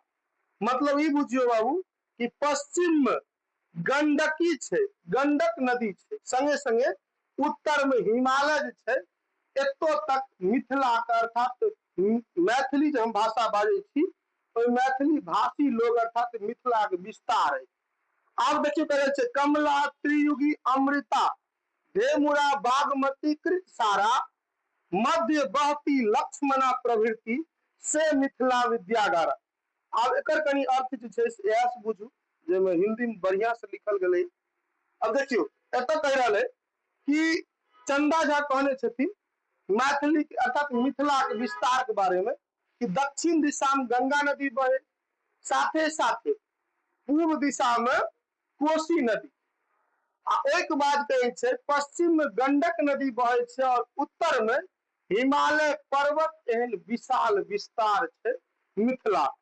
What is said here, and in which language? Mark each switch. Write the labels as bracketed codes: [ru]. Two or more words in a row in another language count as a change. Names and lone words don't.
[mai] मतलब ई बुझियो बाबू कि पश्चिम में गंडकी छै, गंडक नदी छै, संगे संगे उत्तर में हिमालय जे छै एतो तक मिथिला के अर्थात मैथिली जो हम भाषा बाजै छी ओहि मैथिली भाषी लोग अर्थात मिथिला के विस्तार है। आब देखियो कहै छै कमला त्रियुगी अमृता धेमुरा बागमती कृत सारा मध्य बहती लक्ष्मणा प्रभृति से मिथिला विद्यागारा। आब एकर कनी अर्थ जे छै से इएह से बुझू जेमे हिंदी में बढ़िया से लिखल गेलै। अब देखियो एत कह रहा है कि चंदा झा कहने छथिन मैथिली अर्थात मिथिला के विस्तार के बारे में कि दक्षिण दिशा में गंगा नदी बहे, साथे साथे पूर्व दिशा में कोसी नदी, आ एक बाद कहे छै पश्चिम में गंडक नदी बहे छै और उत्तर में हिमालय पर्वत एहन विशाल विस्तार छै मिथिला।